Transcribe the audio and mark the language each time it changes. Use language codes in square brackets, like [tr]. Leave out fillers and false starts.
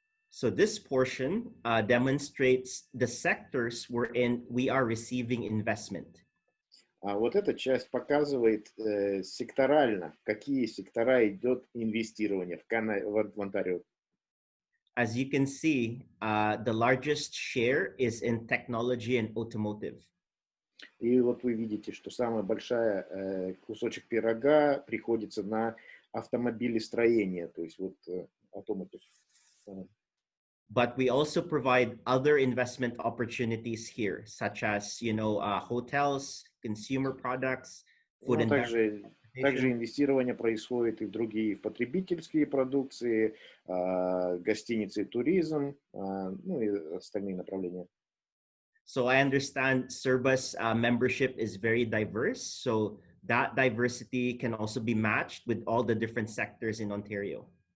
[en] So this portion demonstrates the sectors wherein we are receiving investment. [ru] А вот эта часть показывает секторально, в какие сектора идет инвестирование в Онтарио. [en] As you can see, the largest share is in technology and automotive. [ru] И вот вы видите, что самая большая кусочек пирога приходится на автомобилестроение, то есть вот automotive. [en] But we also provide other investment opportunities here, such as, hotels, consumer products, food and beverage. [ru] Также инвестирование происходит и в другие потребительские продукции, гостиницы, туризм, ну и остальные направления. [en] So I understand CERBA's membership is very diverse. So that diversity can also be matched with all the different sectors in Ontario.